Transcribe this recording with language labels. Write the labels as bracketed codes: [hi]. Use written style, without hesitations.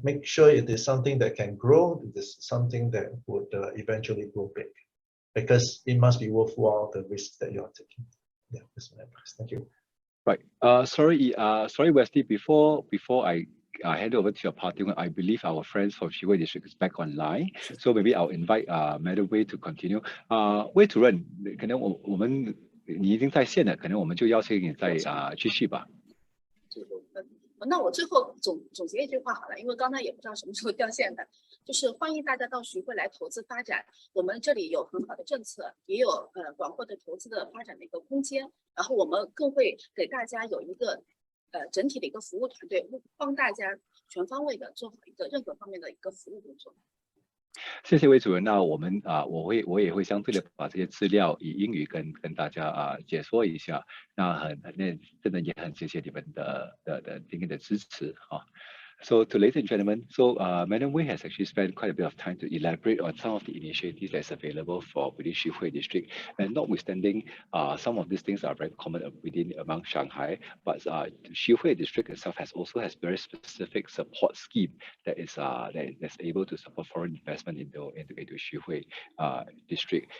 [en] Make sure it is something that can grow. It is something that would eventually grow big, because it must be worthwhile the risk that you are taking. Yeah, that's my advice. Thank you. Right. Sorry, Wesley. Before I hand over to your party, I believe our friends from Shanghai District is back online. So maybe I'll invite Madam Wei to continue. [zh] 魏主任，可能我们你已经在线了，可能我们就邀请你再继续吧。那我最后总结一句话好了，因为刚才也不知道什么时候掉线的，就是欢迎大家到徐汇来投资发展。我们这里有很好的政策，也有广阔的投资的发展的一个空间。然后我们更会给大家有一个整体的一个服务团队，帮大家全方位的做好一个任何方面的一个服务工作。谢谢魏主任。那我们我也会相对的把这些资料以英语跟大家解说一下。那真的也很谢谢你们的今天的支持啊。 [en] So to ladies and gentlemen, Madam Wei has actually spent quite a bit of time to elaborate on some of the initiatives that's available for within Shanghai District. And notwithstanding, some of these things are very common among Shanghai, but Shanghai District itself has very specific support scheme that's able to support foreign investment into Shanghai District.